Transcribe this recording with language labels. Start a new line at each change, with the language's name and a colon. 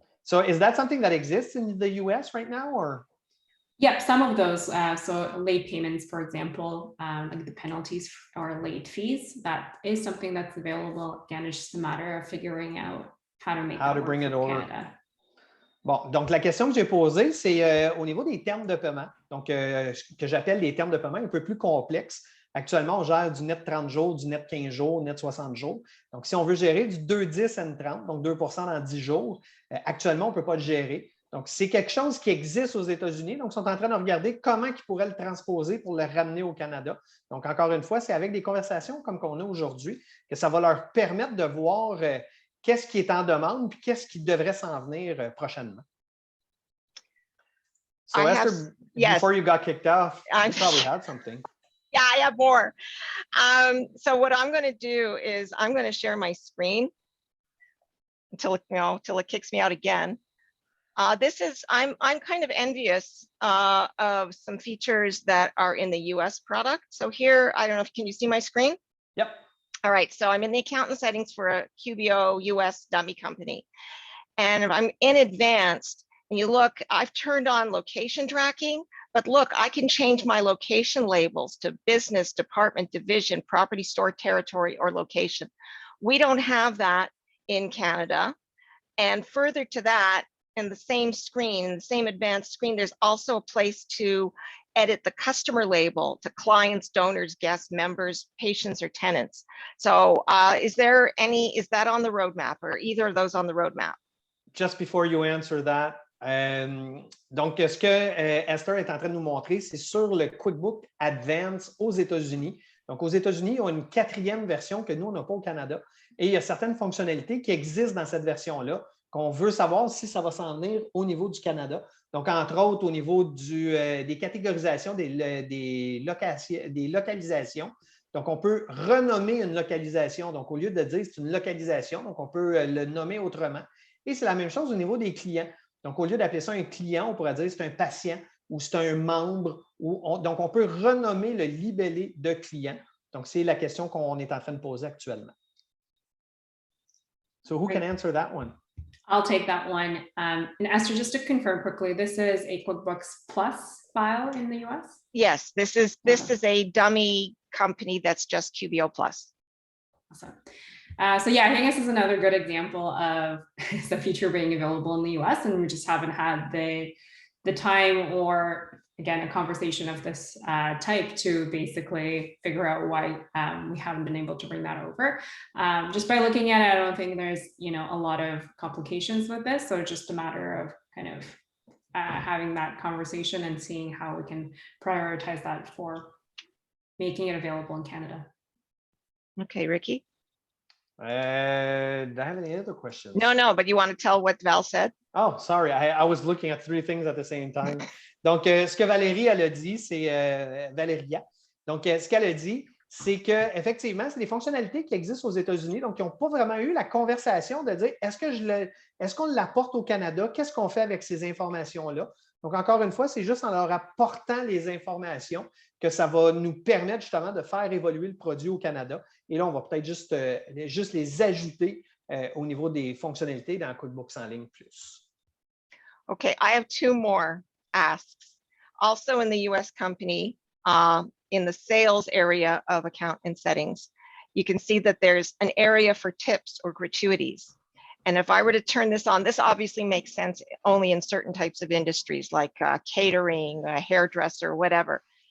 English: So is that something that exists in the US right now, or? Yeah, some of those. So late payments, for example, like the penalties or late fees, that is something that's available. Again, it's just a matter of figuring out how to bring it over. Canada.
French: Bon, donc la question que j'ai posée, c'est au niveau des termes de paiement, donc que j'appelle les termes de paiement un peu plus complexes. Actuellement, on gère du net 30 jours, du net 15 jours, net 60 jours. Donc, si on veut gérer du 2, 10 et 30, donc 2 dans 10 jours, actuellement, on ne peut pas le gérer. Donc, c'est quelque chose qui existe aux États-Unis. Donc, ils sont en train de regarder comment ils pourraient le transposer pour le ramener au Canada. Donc, encore une fois, c'est avec des conversations comme qu'on a aujourd'hui que ça va leur permettre de voir qu'est-ce qui est en demande et qu'est-ce qui devrait s'en venir prochainement.
English: So, Esther, before you got kicked off, you probably had something. Yeah, I have more. So what I'm going to do is I'm going to share my screen until it kicks me out again. I'm kind of envious of some features that are in the US product. So here, I don't know if, can you see my screen? Yep. All right, so I'm in the accountant settings for a QBO US dummy company. And if I'm in advanced, and you look, I've turned on location tracking, but look, I can change my location labels to business, department, division, property, store, territory, or location. We don't have that in Canada. And further to that, in the same screen, in the same advanced screen, there's also a place to edit the customer label to clients, donors, guests, members, patients, or tenants. So is that on the roadmap, or either of those on the roadmap? Just before you answer that,
French: donc, ce que Astor est en train de nous montrer, c'est sur le QuickBooks Advance aux États-Unis. Donc, aux États-Unis, ils ont une 4e version que nous, on n'a pas au Canada. Et il y a certaines fonctionnalités qui existent dans cette version-là qu'on veut savoir si ça va s'en venir au niveau du Canada. Donc, entre autres, au niveau des catégorisations, des localisations. Donc, on peut renommer une localisation. Donc, au lieu de dire c'est une localisation, donc on peut le nommer autrement. Et c'est la même chose au niveau des clients. Donc, au lieu d'appeler ça un client, on pourrait dire c'est un patient ou c'est un membre. Donc, on peut renommer le libellé de client. Donc, c'est la question qu'on est en train de poser actuellement.
English: So, who can answer that one? I'll take that one. And Astor, just to confirm quickly, this is a QuickBooks Plus file in the US? Yes, this is a dummy company that's just QBO Plus. Awesome. So yeah, I think this is another good example of the feature being available in the US, and we just haven't had the time or, again, a conversation of this type to basically figure out why we haven't been able to bring that over. Just by looking at it, I don't think there's a lot of complications with this. So it's just a matter of kind of having that conversation and seeing how we can prioritize that for making it available in Canada. Okay, Ricky? Do I have any other questions? No, but you want to tell what Val said? Oh, sorry. I was looking at 3 things at the same time.
French: Donc, ce que Valérie, elle a dit, c'est Valéria. Donc, ce qu'elle a dit, c'est qu'effectivement, c'est des fonctionnalités qui existent aux États-Unis, donc ils n'ont pas vraiment eu la conversation de dire est-ce qu'on l'apporte au Canada? Qu'est-ce qu'on fait avec ces informations-là? Donc, encore une fois, c'est juste en leur apportant les informations que ça va nous permettre justement de faire évoluer le produit au Canada. Et là, on va peut-être juste les ajouter au niveau des fonctionnalités dans QuickBooks en ligne plus.
English: Okay, I have 2 more asks. Also in the US company, in the sales area of account and settings, you can see that there's an area for tips or gratuities. And if I were to turn this on, this obviously makes sense only in certain types of industries like catering, a hairdresser, whatever.